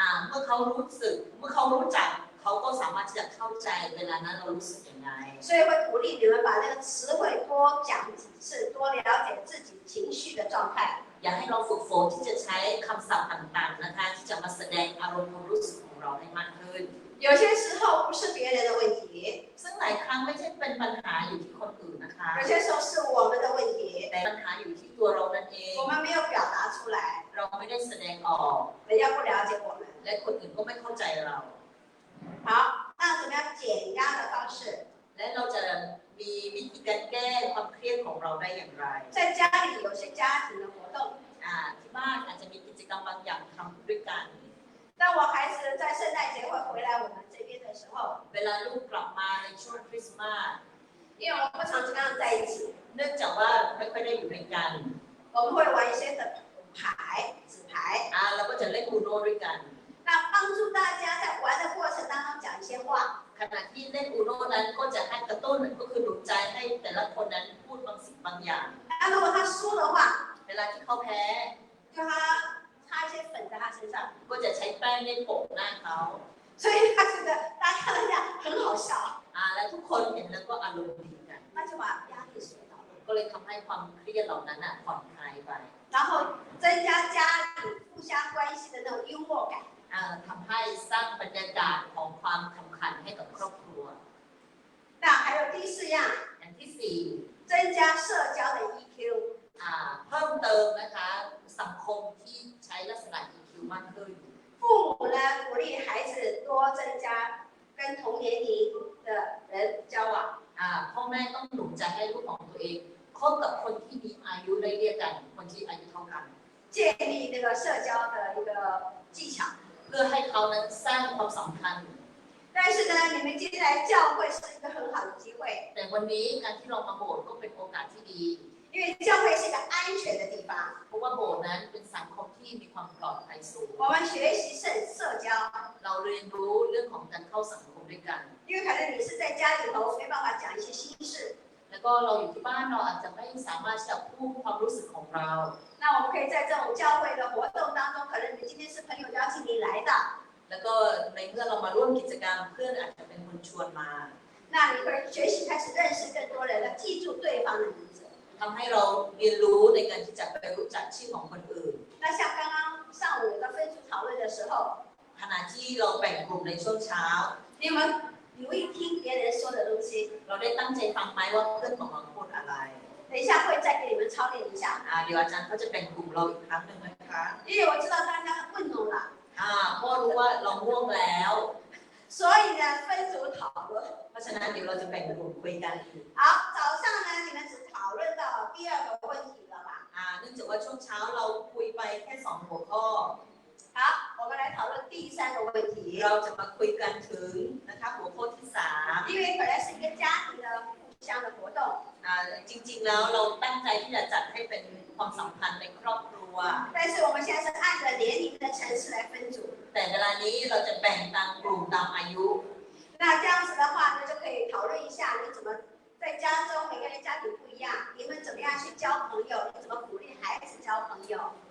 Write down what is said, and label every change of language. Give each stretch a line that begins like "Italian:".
Thai: เมื่อเขารู้สึกเมื่อเขารู้จักเขาก็สามารถที่จะเข้าใจเวลานั้นเรารู้สึกยังไง
Chinese: 所以会鼓励你们把这个词汇多讲几次，多了解自己情绪的状态。
Thai: อยากให้เราฝึกฝนที่จะใช้คำศัพท์ต่างๆนะคะที่จะมาแสดงอารมณ์ความรู้สึกของเราให้มากขึ้น
Chinese: 有些时候不是别人的问题，
Thai: ซึ่งหลายครั้งไม่ใช่เป็นปัญหาอยู่ที่คนอื่นนะคะ
Chinese: 有些时候是我们的问题，
Thai: แต่ปัญหาอยู่ที่ตัวเรานั่นเอง
Chinese: 我们没有表达出来，
Thai: เราไม่ได้แสดงออก
Chinese: 人家不了解我们。
Thai: และคนอื่นก็ไม่เข้าใจเรา
Chinese: 好，那怎么样减压的方式？
Thai: และเราจะมีวิธีการแก้ความเครียดของเราได้อย่างไร
Chinese: 在家里有些家庭的活动，
Thai: ที่บ้านอาจจะมีกิจกรรมบางอย่างทำด้วยกัน
Chinese: 当我孩子在圣诞节会回来我们这边的时候，
Thai: เวลาลูกกลับมาในช่วงคริสต์มาส
Chinese: 因为我们不常跟他们在一起，
Thai: เนื่องจากว่าไม่ค่อยได้อยู่ด้วยกัน
Chinese: 我们会玩一些的牌、纸牌，
Thai: เราก็จะเล่นอูโน่ด้วยกัน
Chinese: 那帮助大家在玩的过程当中讲一些话。
Thai: ขณะที่เล่นอูโน่นั้นก็จะให้กระตุ้นก็คือหนุนใจให้แต่ละคนนั้นพูดบางสิ่งบางอย่าง
Chinese: 那如果他输的话，
Thai: เวลาที่เขาแพ้
Chinese: 就他擦一些粉在他身上，
Thai: ก็จะใช้แป้งเล่นโปะหน้าเขา
Chinese: 所以他觉得大家看到这样很好笑，
Thai: และทุกคนเห็นแล้วก็อารมณ์ดีกัน
Chinese: 那就把压力甩到了，
Thai: ก็เลยทำให้ความเครียดเหล่านั้นผ่อนคลายไป
Chinese: 然后增加家里互相关系的那种幽默感。
Thai: ทำให้สร้างบรรยากาศของความขำขันให้กับครอบครัว
Chinese: 那还有第四样，
Thai: อย่างที่สี่
Chinese: 增加社交的 EQ。
Thai: เพิ่มเติมนะคะสังคมที่ใช้ลักษณะ EQ มากขึ้น
Chinese: 父母呢鼓励孩子多增加跟同年龄的人交往。
Thai: พ่อแม่ต้องหนุนใจให้ลูกของตัวเองคบกับคนที่มีอายุได้เรียกกันคนที่อายุเท่ากัน
Chinese: 建立这个社交的一个技巧。
Thai: เพื่อให้เขานั้นสร้างความสัมพันธ์
Chinese: 但是呢，你们今天来教会是一个很好的机会。
Thai: แต่วันนี้การที่เรามาโบสถ์ก็เป็นโอกาสที่ดี
Chinese: 因为教会是一个安全的地方。
Thai: เพราะว่าโบสถ์นั้นเป็นสังคมที่มีความปลอดภัยสูง
Chinese: 我们学习社交。
Thai: เราเรียนรู้เรื่องของการเข้าสังคมด้วยกัน
Chinese: 因为可能你是在家里头没办法讲一些心事。
Thai: แล้วก็เราอยู่ที่บ้านเราอาจจะไม่สามารถที่จะพูดความรู้สึกของเรา
Chinese: 那我们可以在这种教会的活动当中，可能你今天是朋友邀请你来的，
Thai: แล้วก็ในเมื่อเรามาร่วมกิจกรรมเพื่อนอาจจะเป็นคนชวนมา
Chinese: 那你会学习开始认识更多人了，记住对方的名字。
Thai: ทำให้เราเรียนรู้ในการที่จะไปรู้จักชื่อของคนอื่น
Chinese: 那像刚刚上午有个分组讨论的时候，
Thai: ขณะที่เราแบ่งกลุ่มในช่วงเช้า
Chinese: 你们留意听别人说的东西。
Thai: เราได้ตั้งใจฟังไหมว่าเพื่อนของเราพูดอะไร
Chinese: 等一下会再给你们操练一下。
Thai: เดี๋ยวอาจารย์เขาจะแบ่งกลุ่มเราอีกครั้งหนึ่งนะคะ
Chinese: 因为我知道大家困懵了，
Thai: เพราะรู้ว่าเราง่วงแล้ว
Chinese: 所以呢分组讨论。
Thai: เพราะฉะนั้นเดี๋ยวเราจะแบ่งกลุ่มคุยกัน
Chinese: 好，早上呢你们只讨论到第二个问题了吧？
Thai: เนื่องจากว่าช่วงเช้าเราคุยไปแค่2หัวข้อ
Chinese: 好，我们来讨论第三个问题。
Thai: เราจะมาคุยกันถึงนะคะหัวข้อที่3
Chinese: 因为本来是一个家庭的互相的活动。
Thai: จริงๆแล้วเราตั้งใจที่จะจัดให้เป็นความสัมพันธ์ในครอบครัว
Chinese: 但是我们现在是按着年龄的层次来分组。
Thai: แต่เวลานี้เราจะแบ่งตามกลุ่มตามอายุ
Chinese: 那这样子的话呢，就可以讨论一下你怎么在家中每个人家庭不一样，你们怎么样去交朋友，你怎么鼓励孩子交朋友。